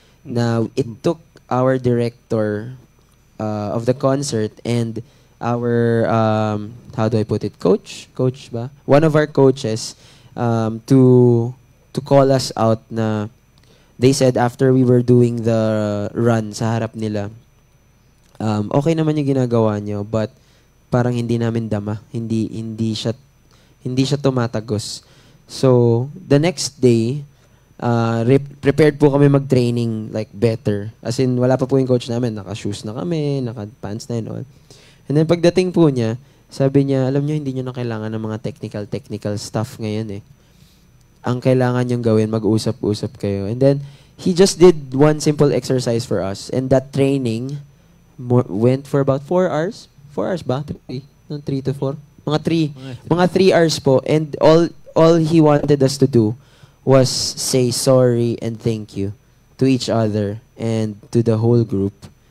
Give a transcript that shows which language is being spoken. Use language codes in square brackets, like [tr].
[en] Now it took our director of the concert and our how do I put it, coach ba, one of our coaches to call us out na they said after we were doing the run [tl] sa harap nila, okay naman yung ginagawa nyo [en] but [tl] parang hindi namin dama, hindi siya tumatagos. [en] So the next day prepared [tl] po kami mag-training [en] like better, as in [tl] wala pa po yung coach namin, naka-shoes na kami, naka-pants na [en] and all. And then [tl] pagdating po niya, sabi niya, alam niyo, hindi niyo na kailangan ng mga technical stuff ngayon eh. Ang kailangan niyong gawin, mag-usap-usap kayo. [en] And then, he just did one simple exercise for us. And that training went for about 4 hours. 4 hours ba? [tl] 3 to 4? Mga 3 hours po. [en] And all he wanted us to do was say sorry and thank you to each other and to the whole group.